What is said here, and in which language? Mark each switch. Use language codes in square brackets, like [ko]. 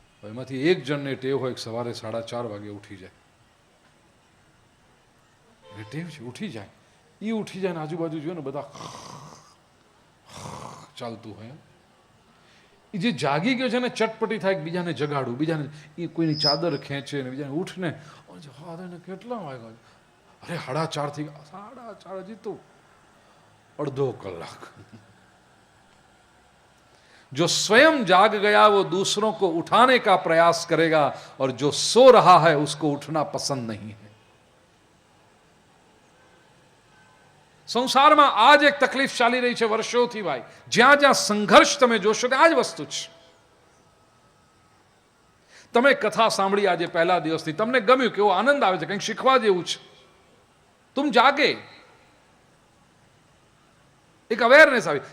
[gu] એમાંથી એક જણને ટેવ હોય સવારે 4:30 વાગે ઉઠી જાય, ટેવ છે ઉઠી જાય, એ ઉઠી જાય ને આજુબાજુ જોયો ને બધા ચાલતું હોય. એ જે જાગી ગયો છે ને ચટપટી થાય, બીજાને જગાડું, બીજાને એ કોઈની ચાદર ખેંચે ને બીજાને ઉઠને કેટલા વાગ્યા, અરે 4:30 થઈ ગયા, 4:30 હજી તો અડધો કલાક. [hi] जो स्वयं जाग गया वो दूसरों को उठाने का प्रयास करेगा और जो सो रहा है उसको उठना पसंद नहीं है. [gu] સંસારમાં આ જ એક તકલીફ ચાલી રહી છે વર્ષોથી ભાઈ. જ્યાં જ્યાં સંઘર્ષ તમે જોશો કે આ જ વસ્તુ છે. તમે કથા સાંભળી આજે પહેલા દિવસથી, તમને ગમ્યું, કેવો આનંદ આવે છે, કંઈક શીખવા જેવું છે, [hi] તુમ જાગે, [gu] એક અવેરનેસ આવી.